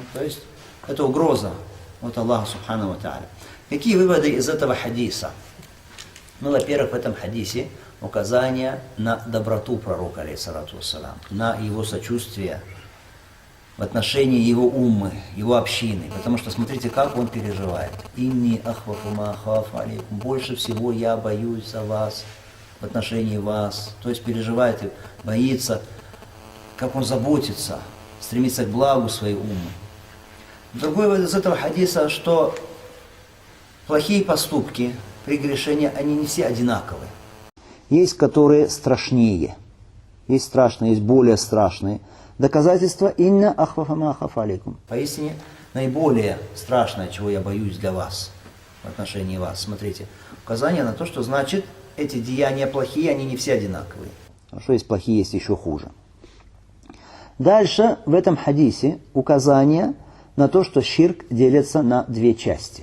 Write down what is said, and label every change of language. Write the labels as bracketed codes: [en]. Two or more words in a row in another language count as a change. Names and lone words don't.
[ru] То есть это угроза от Аллаха [ar] سبحانه تعالى. [ru] Какие выводы из этого хадиса? Ну, во-первых, в этом хадисе указание на доброту пророка, [ar] عليه الصلاة والسلام, [ru] на его сочувствие в отношении его уммы, его общины. Потому что смотрите, как он переживает. [ar] «إني أخوف ما أخاف عليكم». [ru] Больше всего я боюсь за вас, в отношении вас. То есть переживает и боится, как он заботится, стремится к благу своей уммы. Другой вывод из этого хадиса, что плохие поступки, прегрешения, они не все одинаковые. Есть, которые страшнее. Есть страшные, есть более страшные. [ar] Доказательство «إن أخوف ما أخاف عليكم». [ru] Поистине, наиболее страшное, чего я боюсь для вас, в отношении вас. Смотрите, указание на то, что значит, эти деяния плохие, они не все одинаковые. Хорошо, есть плохие, есть еще хуже. Дальше в этом хадисе указание на то, что ширк делится на две части.